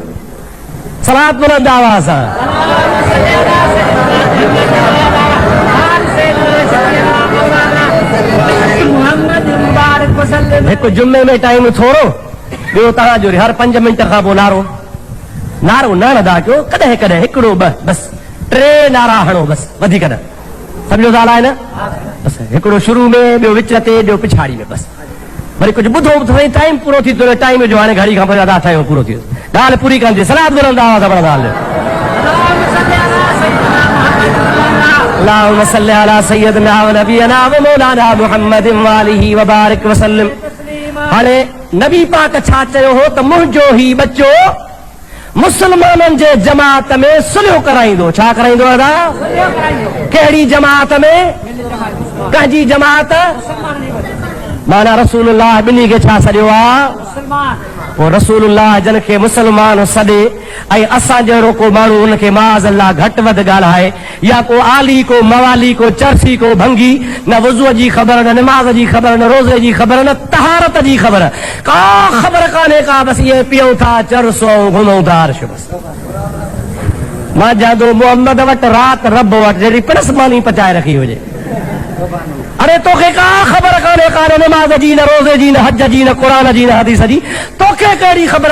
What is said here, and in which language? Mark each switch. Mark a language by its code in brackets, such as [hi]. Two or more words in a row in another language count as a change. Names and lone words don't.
[sd] सलात बुलंद आवाज़ सां हिकु जुमे में टाइम थोरो, ॿियो तव्हांजो हर 5 मिंट खां पोइ नारो न अदा कयो, कॾहिं कॾहिं हिकिड़ो बस 3 नारा हणो बस, वधीक न, सम्झो ॻाल्हि आहे न। बस हिकिड़ो शुरू में, ॿियो विच ते, ॿियो पिछाड़ी में, बस वरी कुझु ॿुधो साईं, टाइम पूरो थी थियो, टाइम जो हाणे घड़ी खां पोइ अदा ठहियो पूरो थी वियो, ॻाल्हि पूरी करिजे। सलात बुलंद आवाज़ सां पढ़ंदा हलियो। [ar] اللهم صل على سيدنا ونبينا ومولانا محمد وآله وبارك وسلم. [sd] हाणे नबी पाक छा चयो हो त मुंहिंजो ही बच्चो मुसलमाननि जे जमात में सुलह कराईंदो। छा कराईंदो अदा? कहिड़ी जमात में? कंहिंजी जमात? माना रसूलुल्लाह ॿिन्ही खे छा सॾियो आहे? पोइ रसूलुल्लाह जन खे मुसलमान सॾे ऐं असां जहिड़ो को माण्हू उनखे माअज़ल्लाह घटि वधि ॻाल्हाए, या को आली, को मवाली, को चरसी, को भंगी, न वुज़ूअ जी ख़बर, न निमाज़ जी ख़बर, न रोज़े जी ख़बर, न तहारत जी ख़बर, का ख़बर कान्हे का, बसि इहे पीऊं था चरसो ऐं घुमूं था अर्श बसि। मां जांदो मुहम्मद वटि राति रब वटि जहिड़ी पिणसमानी पचाए रखी हुजे। अरे तोखे का ख़बर कान्हे का, न निमाज़ जी, न रोज़े जी, न हज जी, न क़ुरान जी, न हदीस जी, तोखे कहिड़ी ख़बर?